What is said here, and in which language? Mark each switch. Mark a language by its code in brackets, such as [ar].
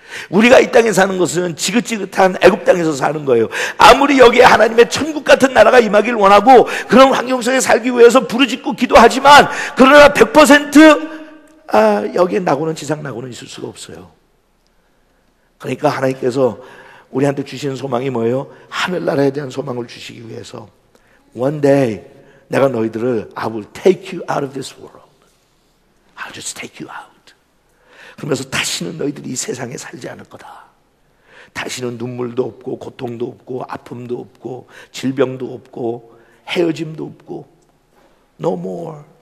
[ko] 우리가 이 땅에 사는 것은 지긋지긋한 애굽 땅에서 사는 거예요. 아무리 여기에 하나님의 천국 같은 나라가 임하길 원하고 그런 환경 속에 살기 위해서 부르짖고 기도하지만 그러나 100% 여기에 나고는 지상 나고는 있을 수가 없어요. 그러니까 하나님께서 우리한테 주시는 소망이 뭐예요? 하늘나라에 대한 소망을 주시기 위해서 [en] One day [ko] 내가 너희들을 [en] I will take you out of this world. I'll just take you out. [ko] 그러면서 다시는 너희들이 이 세상에 살지 않을 거다. 다시는 눈물도 없고 고통도 없고 아픔도 없고 질병도 없고 헤어짐도 없고 [en] no more.